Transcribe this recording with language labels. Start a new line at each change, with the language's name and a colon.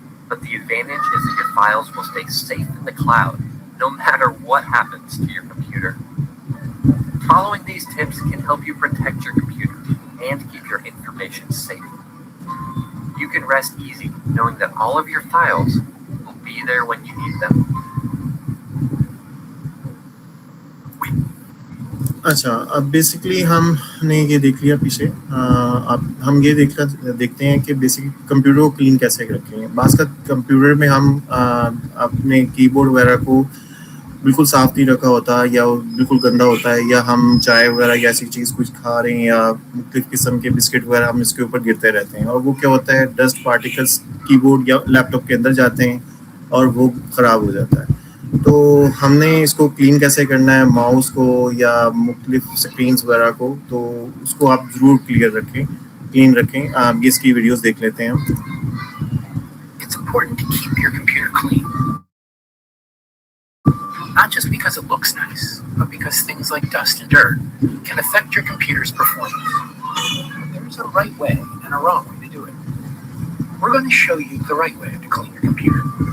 English: but the advantage is that your files will stay safe in the cloud, no matter what happens to your computer. Following these tips can help you protect your computer and keep your information safe. You can rest easy knowing that all of your files will be there when you need them.
Hindi: अच्छा, अब basically हमने ये देख लिया पीछे। अब हम ये देखते हैं कि बेसिकली कंप्यूटर को क्लीन कैसे रखें। बास का कंप्यूटर में हम अपने कीबोर्ड वगैरह को बिल्कुल साफ नहीं रखा होता या बिल्कुल गंदा होता है, या हम चाय वगैरह या ऐसी चीज़ कुछ खा रहे हैं या मुख्तलिफ किस्म के बिस्किट वगैरह हम इसके ऊपर गिरते रहते हैं, और वो क्या होता है, डस्ट पार्टिकल्स कीबोर्ड या लैपटॉप के अंदर जाते हैं और वो ख़राब हो जाता है। तो हमने इसको क्लीन कैसे करना है, माउस को या मुख्तलिफ स्क्रीन्स वगैरह को, तो उसको आप ज़रूर क्लीन रखें। आप इसकी वीडियोस देख लेते हैं हम।
English: It's important to keep your computer clean. Not just because it looks nice, but because things like dust and dirt can affect your computer's performance. There's a right way and a wrong way to do it. We're going to show you the right way to clean your computer.